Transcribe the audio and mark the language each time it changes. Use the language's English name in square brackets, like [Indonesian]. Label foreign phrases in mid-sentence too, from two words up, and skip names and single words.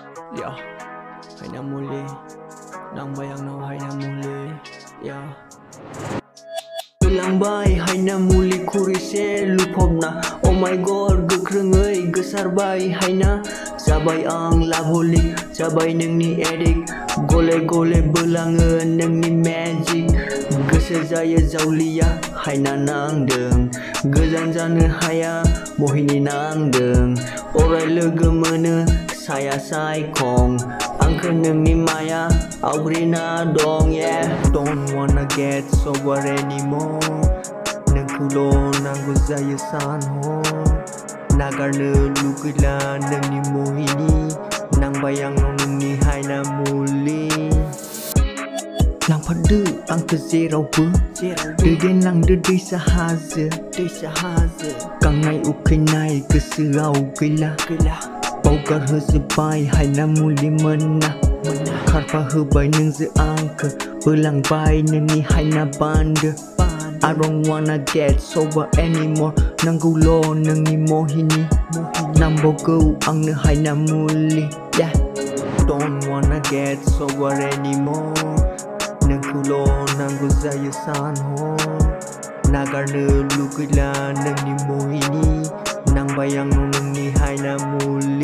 [Bodo] Ya, Hainamuli, Nangbai angnau Hainamuli, ya. Hwlangbai, Hainamuli kurwisae lufauna. [English] Oh my god, [Bodo] Gwkrwngwi, gwsarbai, haina. Jabai ang loveholic, Jabai nangni addict. Golae bwlangwh nangni magic. Gwsw jaye jauliah, haina nangdwng. Gwjan janw haya, Mohini nangdwng. Orai lwgw saya saikong. Angkw nangni maya, augrina dong, [English] yeah. Don't wanna get sober anymore. [Bodo] Nangkulo nanggu jaye sanho. Nagarno lugैला nangni Mohini. Nangbai angnau nangni Hainamuli. Laंफादो आंखौ जेरावबो दैदेनलांदो दैसा हाजो गांनाय उखैनाय गोसोआव गैला बावगारहोजोब्बाय हायनामुलि मोना खारफा होबाय नोंजों आंखौ बोलांबाय नोंनि हायना बान्दो [English] I don't wanna get sober anymore. [Bodo] नांगौल' नोंनि Mohini नांबावगौ आंनो हायनामुलि, [English] yeah. Don't wanna get sober anymore. [Bodo] नोंखौल' नांगौ जायो सानहर नागारनो लुगैला नोंनि Mohini नांबाय आंनाव नोंनि हायनामुलि